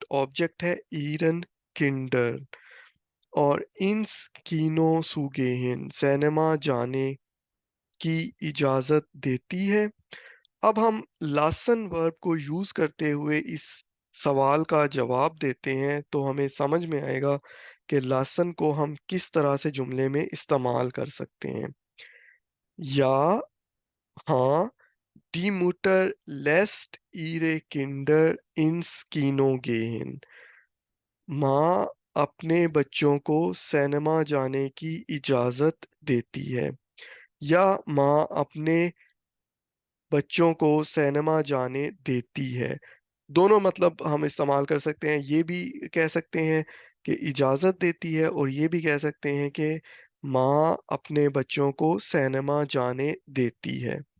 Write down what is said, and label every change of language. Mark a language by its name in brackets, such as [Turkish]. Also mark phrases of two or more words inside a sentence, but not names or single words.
[Hindi] ऑब्जेक्ट है [German] ihren Kinder [Hindi] और [German] ins Kino zu gehen [Hindi] सिनेमा जाने की इजाज़त देती है। अब हम लासन वर्ब को यूज़ करते हुए इस सवाल का जवाब देते हैं तो हमें समझ में आएगा कि लासन को हम किस तरह से जुमले में इस्तेमाल कर सकते हैं। या हाँ, [German] die Mutter lässt ihre Kinder ins Kino gehen। [Hindi] माँ अपने बच्चों को सिनेमा जाने की इजाज़त देती है या माँ अपने बच्चों को सिनेमा जाने देती है। दोनों मतलब हम इस्तेमाल कर सकते हैं। ये भी कह सकते हैं कि इजाज़त देती है और ये भी कह सकते हैं कि माँ अपने बच्चों को सिनेमा जाने देती है।